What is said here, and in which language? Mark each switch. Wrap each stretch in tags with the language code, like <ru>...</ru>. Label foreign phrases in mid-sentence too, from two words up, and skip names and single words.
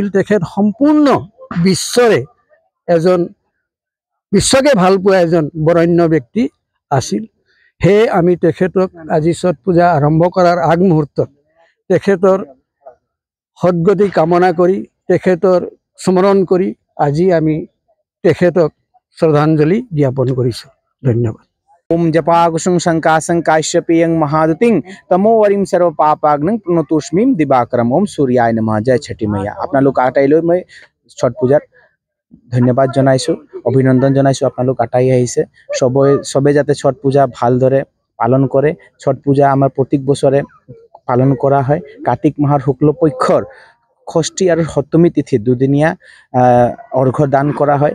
<as>তেখেত সম্পূৰ্ণ বিশ্বকে ভাল পোৱা এজন বৰেণ্য ব্যক্তি আছিল। সেয়ে আমি তেখেতক আজি ছট পূজা আৰম্ভ কৰাৰ আগমুহূৰ্তত তেখেতৰ সদ্গতি কামনা কৰি তেখেতৰ স্মৰণ কৰি আজি আমি তেখেতক শ্ৰদ্ধাঞ্জলি জ্ঞাপন কৰিছোঁ। ধন্যবাদ।</as> <sa>ओम जपाकुसुम शंकासं काश्यपेयं महादुतिं तमोवरिं सर्व पापाग्नं प्रणतोष्मीं दिवाकरम। ओम सूर्याय नमः।</sa> <hi>जय छठी मैया।</hi> <as>আপোনালোক আটাইলৈ মই ছট পূজাত ধন্যবাদ জনাইছোঁ, অভিনন্দন জনাইছোঁ। আপোনালোক আটাই আহিছে, সবে যাতে ছট পূজা ভালদৰে পালন কৰে। ছট পূজা আমাৰ প্ৰত্যেক বছৰে পালন কৰা হয়। কাৰ্তিক মাহৰ শুক্লপক্ষৰ ষষ্ঠী আৰু সপ্তমী তিথিত দুদিনীয়া অৰ্ঘ্য দান কৰা হয়।</as>